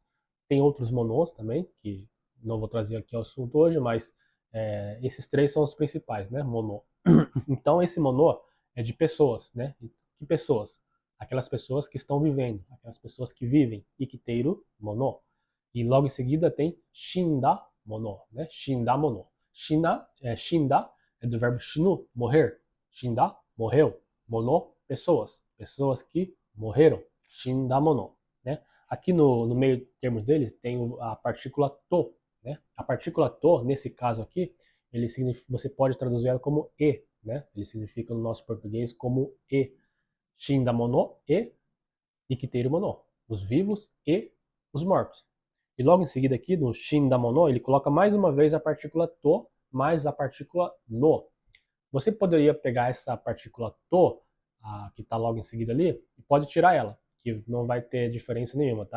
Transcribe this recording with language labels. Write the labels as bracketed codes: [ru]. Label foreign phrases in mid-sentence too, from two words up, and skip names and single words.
[pt] Tem outros monos também, que não vou trazer aqui ao assunto hoje, mas esses três são os principais, né, mono. Então esse mono é de pessoas, né? Que pessoas? Aquelas pessoas que estão vivendo, aquelas pessoas que vivem, [ja] 生きている者. [pt] E logo em seguida tem [ja] 死んだ者, [pt] né? [ja] 死んだ者. [pt] Shinda é do verbo shinu, morrer. Shinda, morreu. Mono, pessoas. Pessoas que morreram. [ja] 死んだ者, né? [pt] Aqui no meio termo deles tem a partícula to, né? A partícula to, nesse caso aqui, você pode traduzir ela como e, né? Ele significa no nosso português como e. [ja] 死んだ者 e 生きている者. [pt] Os vivos e os mortos. E logo em seguida aqui, no [ja] 死んだ者, [pt] ele coloca mais uma vez a partícula to mais a partícula no. Você poderia pegar essa partícula to, que está logo em seguida ali, e pode tirar ela, que não vai ter diferença nenhuma, tá?